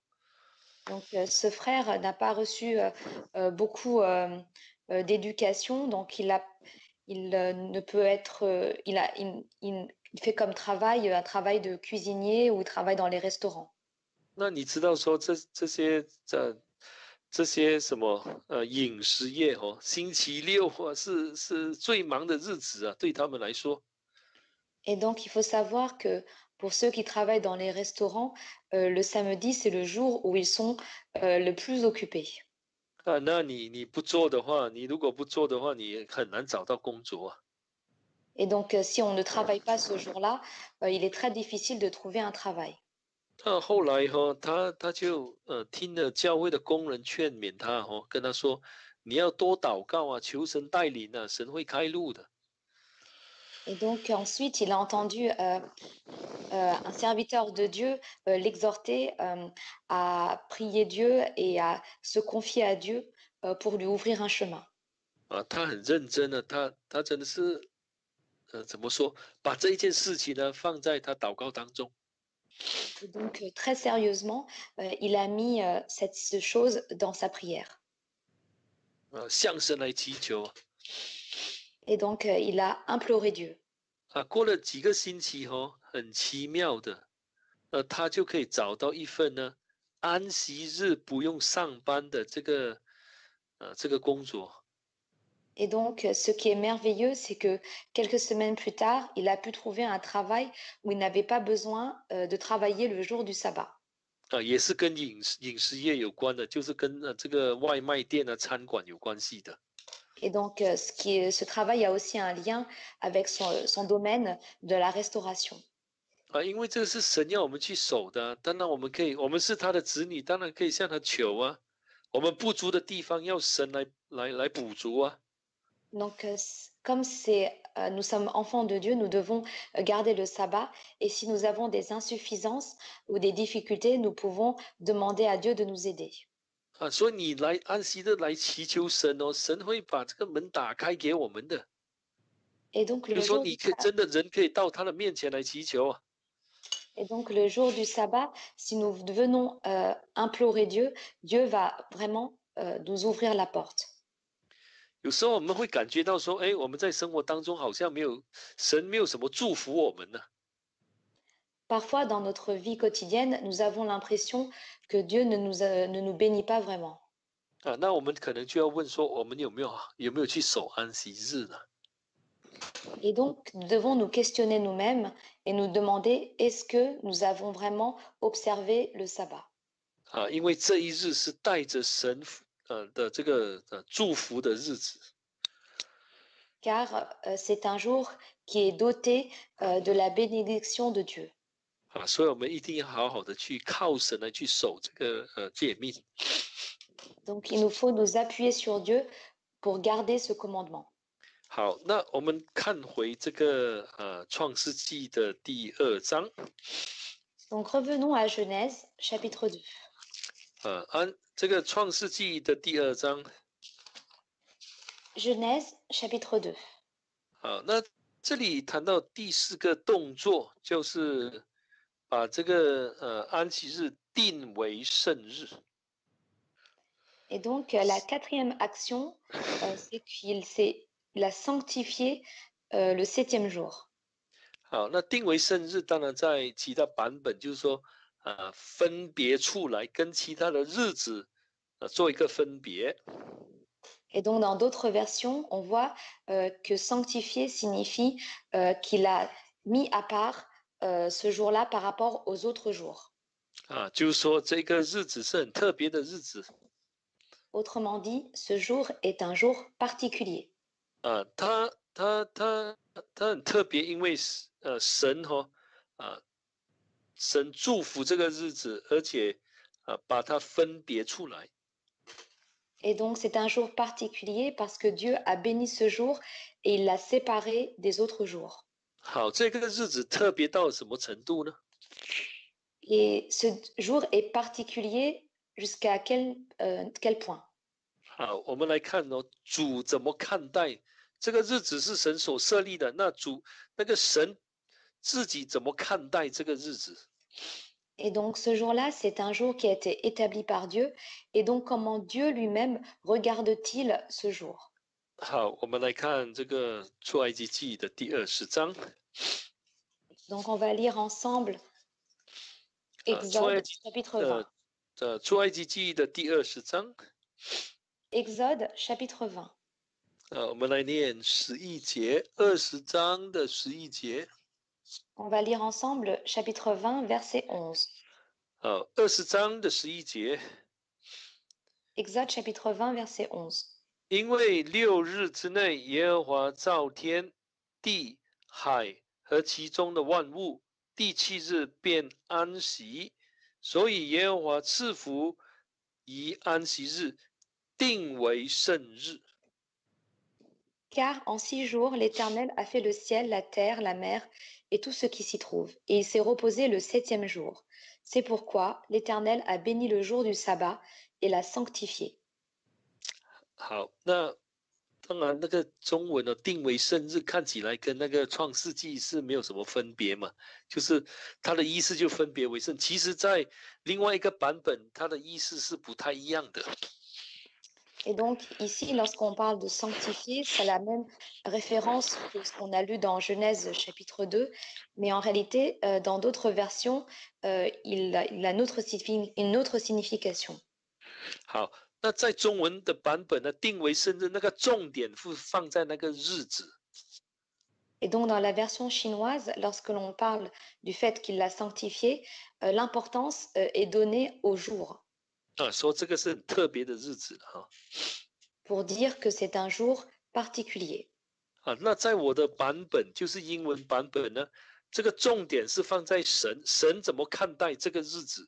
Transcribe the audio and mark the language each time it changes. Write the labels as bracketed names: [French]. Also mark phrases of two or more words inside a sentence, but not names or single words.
[French] Donc, ce frère n'a pas reçu beaucoup d'éducation, donc ne peut être, il fait comme travail un travail de cuisinier ou il travaille dans les restaurants. [Chinese] 那你知道说这些什么饮食业哦，星期六是最忙的日子啊，对他们来说。 [French] Et donc, il faut savoir que pour ceux qui travaillent dans les restaurants, le samedi, c'est le jour où ils sont le plus occupés. [Chinese] 啊，那你不做的话，你如果不做的话，你很难找到工作啊。 [French] Et donc, si on ne travaille pas ce jour-là, il est très difficile de trouver un travail. [Chinese] 那后来哈、他就听了教会的工人劝勉他跟他说，你要多祷告啊，求神带领啊，神会开路的。 [French] Et donc, ensuite, il a entendu un serviteur de Dieu l'exhorter à prier Dieu et à se confier à Dieu pour lui ouvrir un chemin. [Chinese] 啊，他很认真的，他真的是怎么说，把这一件事情呢放在他祷告当中。 [French] Et donc, très sérieusement, il a mis cette chose dans sa prière. [Chinese] 向神来祈求啊。 [French] Et donc, il a imploré Dieu. [Chinese] 过了几个星期很奇妙的，他就可以找到一份呢安息日不用上班的这个工作。 [French] Et donc, ce qui est merveilleux, c'est que quelques semaines plus tard, il a pu trouver un travail où il n'avait pas besoin de travailler le jour du sabbat. [Chinese] 也是跟饮食业有关的，就是跟这个外卖店啊、餐馆有关系的。 [French] Et donc, ce travail a aussi un lien avec son domaine de la restauration. [Chinese] 因为这个是神要我们去守的啊，当然我们是他的子女，当然可以向他求啊。我们不足的地方要神来补足啊。 [French] Donc, comme nous sommes enfants de Dieu, nous devons garder le sabbat. Et si nous avons des insuffisances ou des difficultés, nous pouvons demander à Dieu de nous aider. [Chinese] 所以你来安息日来祈求神哦，神会把这个门打开给我们的。 [French] Et donc, [Chinese] 就说你真的人可以到他的面前来祈求啊。 [French] Et donc, le jour du sabbat, si nous venons implorer Dieu, Dieu va vraiment nous ouvrir la porte. [Chinese] 有时候我们会感觉到说，哎，我们在生活当中好像神没有什么祝福我们呢。 [French] Parfois, dans notre vie quotidienne, nous avons l'impression que Dieu ne nous bénit pas vraiment. [Chinese] 那我们可能就要问说，我们有没有去守安息日呢？ [French] Et donc, nous devons nous questionner nous-mêmes et nous demander est-ce que nous avons vraiment observé le sabbat? [Chinese] 因为这一日是带着神的这个祝福的日子。 [French] Car c'est un jour qui est doté de la bénédiction de Dieu. [Chinese] 所以我们一定要好好的去靠神来去守这个诫命。 [French] Donc, il nous faut nous appuyer sur Dieu pour garder ce commandement. [Chinese] 好，那我们看回这个创世纪的第2章。 [French] Donc, revenons à Genèse, chapitre 2. [Chinese] 按这个创世纪的第2章。 [French] Genèse, chapitre 2. [Chinese] 好，那这里谈到第4个动作，就是把这个安息日定为圣日。 [French] Et donc, la quatrième action, c'est qu'il a sanctifié le 7e jour. [Chinese] 好，那定为圣日，当然在其他版本就是说，分别出来，跟其他的日子做一个分别。 [French] Et donc, dans d'autres versions, on voit que sanctifier signifie qu'il a mis à part ce jour-là par rapport aux autres jours. [Chinese] 就是说这个日子是很特别的日子。 [French] Autrement dit, ce jour est un jour particulier. [Chinese] 它很特别，因为神神祝福这个日子，而且把它分别出来。 [French] Et donc, c'est un jour particulier parce que Dieu a béni ce jour et il l'a séparé des autres jours. [Chinese] 好，这个日子特别到什么程度呢？ [French] Et ce jour est particulier jusqu'à quel point? [Chinese] 好，我们来看哦，主怎么看待这个日子是神所设立的，那个神自己怎么看待这个日子？ [French] Et donc ce jour-là, c'est un jour qui a été établi par Dieu. Et donc comment Dieu lui-même regarde-t-il ce jour? [Chinese] 好，我们来看这个出埃及记的第20章。 [French] Donc on va lire ensemble [Chinese] 出埃 [French] Exode [Chinese] 及 [French] chapitre 20. [Chinese] 出埃及记的第20章。 [French] Exode chapitre 20. [Chinese] 我们来念11节，20章的11节。 [French] On va lire ensemble chapitre 20, verset 11. [Chinese] 20 章的11节。 [French] Exode chapitre 20, verset 11. [Chinese] 因为6日之内，耶和华造天地海和其中的万物，第7日便安息，所以耶和华赐福以安息日，定为圣日。 [French] Car en 6 jours, l'Éternel a fait le ciel, la terre, la mer et tout ce qui s'y trouve, et il s'est reposé le 7e jour. C'est pourquoi l'Éternel a béni le jour du sabbat et l'a sanctifié. [Chinese] 好，那当然，那个中文的定为圣日看起来跟那个创世纪是没有什么分别嘛，就是它的意思就分别为圣。其实，在另外一个版本，它的意思是不太一样的。 [French] Et donc ici, lorsqu'on parle de sanctifier, c'est la même référence que ce qu'on a lu dans Genèse chapitre 2, mais en réalité, dans d'autres versions, il a une autre signification. [Chinese] 好，那在中文的版本呢，定为圣日，那个重点是放在那个日子。 [French] Et donc dans la version chinoise, lorsque l'on parle du fait qu'il l'a sanctifié, l'importance est donnée au jour, [Chinese] 说这个是很特别的日子哈。 [French] pour dire que c'est un jour particulier. [Chinese] 那在我的版本，就是英文版本呢，这个重点是放在神，神怎么看待这个日子。